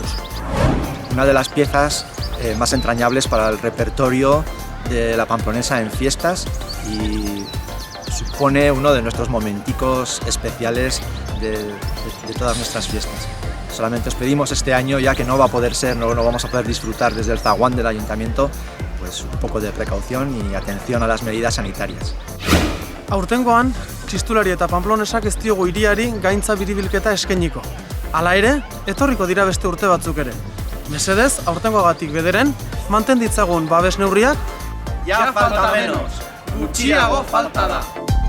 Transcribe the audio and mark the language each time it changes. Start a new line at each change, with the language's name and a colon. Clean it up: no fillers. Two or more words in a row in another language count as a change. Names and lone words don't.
Spanish: Una de las piezas más entrañables para el repertorio de la pamplonesa en fiestas y supone uno de nuestros momenticos especiales de todas nuestras fiestas. Solamente os pedimos este año, ya que no va a poder ser, no vamos a poder disfrutar desde el zaguán del ayuntamiento, pues un poco de precaución y atención a las medidas sanitarias.
Basque: Aurtengoan, txistulari eta pamplonesak ez diogu hiriari gaintza biribilketa eskainiko. Hala ere, etorriko dira beste urte batzuk ere. Mesedez, aurtengoagatik bederen, manten ditzagun babes neurriak.
Spanish: Ya falta menos,
Basque: gutxiago falta da.